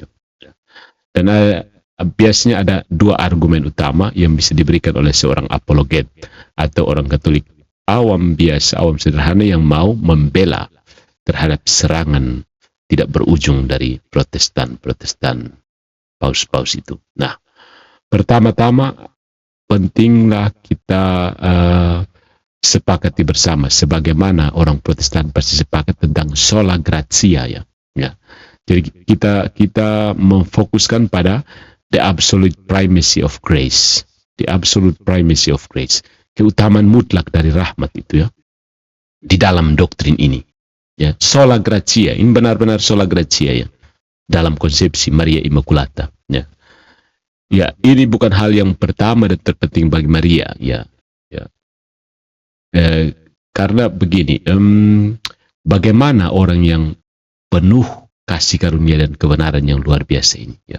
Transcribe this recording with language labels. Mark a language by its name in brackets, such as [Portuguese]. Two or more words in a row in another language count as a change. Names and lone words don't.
[Indonesian] Dan biasanya ada dua argumen utama yang bisa diberikan oleh seorang apologet atau orang Katolik awam biasa, awam sederhana yang mau membela terhadap serangan tidak berujung dari Protestan paus-paus itu. Nah, pertama-tama pentinglah kita sepakati bersama sebagaimana orang Protestan pasti sepakat tentang [Latin] sola gratia [Indonesian] ya. Jadi kita memfokuskan pada [English] the absolute primacy of grace, [Indonesian] keutamaan mutlak dari rahmat itu ya di dalam doktrin ini. Ya, [Latin] sola gratia, [Indonesian] ini benar-benar [Latin] sola gratia [Indonesian] ya dalam konsepsi Maria Immaculata. Ya. Ya, ini bukan hal yang pertama dan terpenting bagi Maria ya. Karena begini, bagaimana orang yang penuh kasih karunia dan kebenaran yang luar biasa ini ya,